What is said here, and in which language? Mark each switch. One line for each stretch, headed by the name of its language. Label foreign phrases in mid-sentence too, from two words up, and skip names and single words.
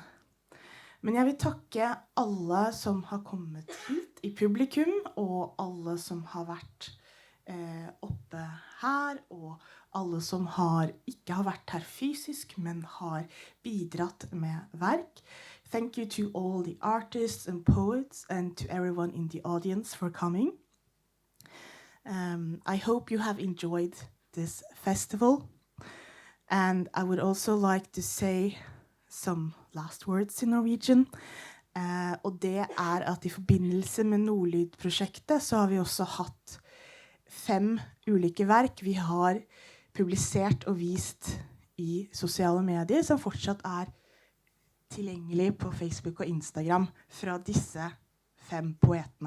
Norwegian: Men jeg vil takke alle som har kommet hit i publikum, og alle som har vært oppe her, og alle som ikke har vært her fysisk, men har bidratt med verk.
English: Thank you to all the artists and poets and to everyone in the audience for coming. I hope you have enjoyed this festival. And I would also like to say some last words in Norwegian.
Norwegian: Og det at i forbindelse med Nordlyd-prosjektet så har vi også hatt 5 ulike verk vi har publisert og vist i sosiale medier, som fortsatt tilgjengelig på Facebook og Instagram fra disse 5 poetene.